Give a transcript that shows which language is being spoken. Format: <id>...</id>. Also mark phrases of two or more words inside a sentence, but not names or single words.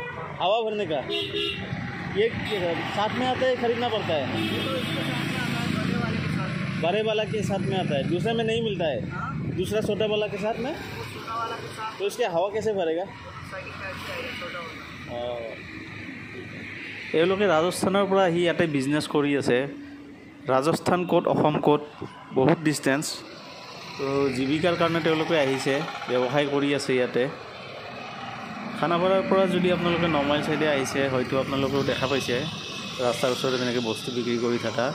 <hi>हवा भरने का? ये साथ में आता है, खरीदना पड़ता है? ये तो इसके साथ में आता है, बड़े वाले के साथ। बड़े वाला के साथ में आता है, दूसरे में नहीं मिलता है? हाँ, दूसरा छोटा वाला के साथ में? वो छोटा वाला के साथ। तो इसके हवा कैसे भरेगा? साइकिल टाइप से आएगा, छोटा वाला।</hi> <as>এওঁলোকে ৰাজস্থানৰ পৰা আহি ইয়াতে বিজনেছ কৰি আছে। ৰাজস্থান ক'ত, অসম ক'ত, বহুত ডিষ্টেঞ্চ। তো জীৱিকাৰ কাৰণে তেওঁলোকে আহিছে, ব্যৱসায় কৰি আছে ইয়াতে। খানাপাৰাৰ পৰা যদি আপোনালোকে নমাইল চাইডে আহিছে, হয়তো আপোনালোকেও দেখা পাইছে ৰাস্তাৰ ওচৰতে তেনেকৈ বস্তু বিক্ৰী কৰি থকা।</as>